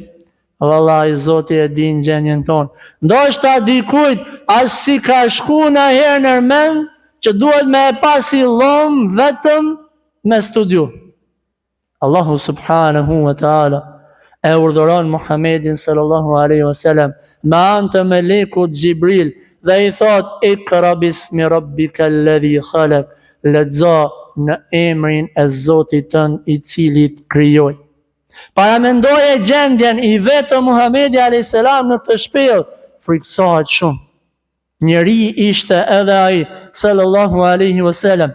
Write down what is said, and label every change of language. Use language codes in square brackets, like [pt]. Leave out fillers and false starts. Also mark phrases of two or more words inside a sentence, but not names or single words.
[sq] Vallahi Zoti e din gjendjen tonë. Ndoshta dikujt as si ka shku në herë në mend që duhet me e pasi lom vetëm me studiu. Allahu [ar] سبحانه وتعالى [sq] e urdhëron Muhammedin [ar] صلى الله عليه وسلم [sq] me anë të melekut Gjibril dhe i thot, [ar] اقرأ باسم ربك الذي خلق. [sq] Lexo në emrin e Zotit tënd i cili të krijoi. Paramendoje gjendjen i vetë Muhammedi a.s. në të shpellë, friksohet shumë. Njeri ishte edhe ai [ar] صلى الله عليه وسلم.